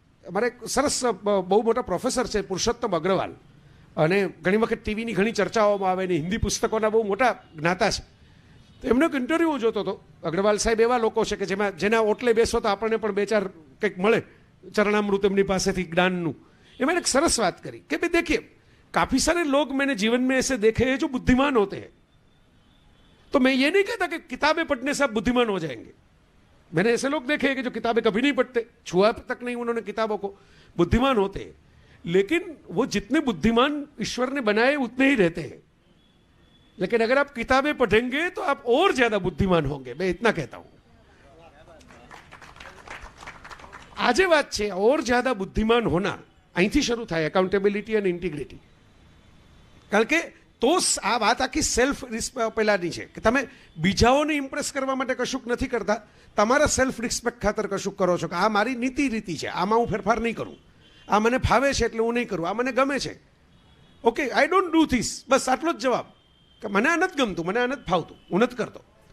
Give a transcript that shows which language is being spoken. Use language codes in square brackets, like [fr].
[gu] અમારે એક સરસ બહુ મોટા પ્રોફેસર છે પુરુષોત્તમ અગ્રવાલ, અને ઘણી વખત ટીવીની ઘણી ચર્ચાઓમાં આવે ને હિન્દી પુસ્તકોના બહુ મોટા જ્ઞાતા છે. તો એમનો એક ઇન્ટરવ્યૂ જોતો હતો. અગ્રવાલ સાહેબ એવા લોકો છે કે જેના ઓટલે બેસો તો આપણને પણ 2-4 કંઈક મળે ચરણામૃત એમની પાસેથી જ્ઞાનનું. એમાં એક સરસ વાત કરી કે ભાઈ [hi] देखिए, काफी सारे लोग मैंने जीवन में ऐसे देखे हैं जो बुद्धिमान होते हैं, तो मैं ये नहीं कहता कि किताबें पढ़ने से आप बुद्धिमान हो जाएंगे. मैंने ऐसे लोग देखे हैं कि जो किताबें कभी नहीं पढ़ते, छुआ तक नहीं उन्होंने किताबों को, बुद्धिमान होते हैं, लेकिन वो जितने बुद्धिमान ईश्वर ने बनाए उतने ही रहते हैं. लेकिन अगर आप किताबें पढ़ेंगे तो आप और ज्यादा बुद्धिमान होंगे, मैं इतना कहता हूं. [gu] આજે વાત છે [hi] और ज्यादा बुद्धिमान होना, [gu] અહીંથી શરૂ થાય એકાઉન્ટેબિલિટી અને ઇન્ટિગ્રિટી. કારણ કે તો આ વાત આખી સેલ્ફ પેલાની છે કે તમે બીજાઓને ઇમ્પ્રેસ કરવા માટે કશુંક નથી કરતા, તમારા સેલ્ફ રિસ્પેક્ટ ખાતર કશુંક કરો છો કે આ મારી નીતિ રીતિ છે, આમાં હું ફેરફાર નહીં કરું, આ મને ફાવે છે એટલે હું નહીં કરું, આ મને ગમે છે, [en] okay I don't do this, [gu] બસ આટલો જ જવાબ, કે મને આ નથી ગમતું, મને આ નથી ફાવતું, હું નથી કરતો.